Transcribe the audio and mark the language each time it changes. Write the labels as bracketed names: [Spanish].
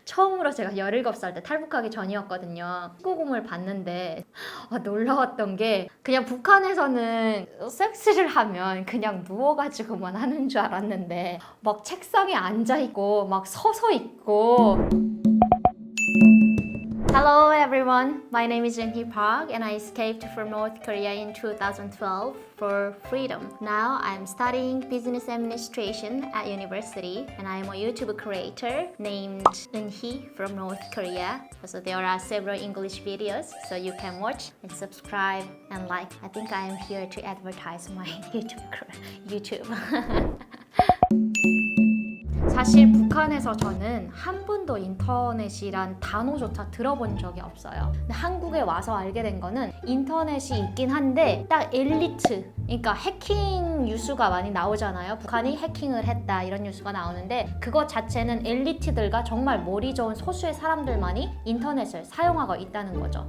[Korean] 처음으로 제가 17살 때 탈북하기 전이었거든요. 19금을 봤는데 놀라웠던 게 그냥 북한에서는 섹스를 하면 그냥 누워가지고만 하는 줄 알았는데 막 책상에 앉아있고 막 서서 있고. [English] Hello everyone, my name is Jinhee Park and I escaped from North Korea in 2012 for freedom. Now I'm studying business administration at university and I am a YouTube creator named Jinhee from North Korea. So there are several English videos so you can watch and subscribe and like. I think I am here to advertise my YouTube. [Korean] 사실 북한에서 저는 한 번도 인터넷이란 단어조차 들어본 적이 없어요. 근데 한국에 와서 알게 된 거는 인터넷이 있긴 한데 딱 엘리트, 그러니까 해킹 뉴스가 많이 나오잖아요. 북한이 해킹을 했다 이런 뉴스가 나오는데 그것 자체는 엘리트들과 정말 머리 좋은 소수의 사람들만이 인터넷을 사용하고 있다는 거죠.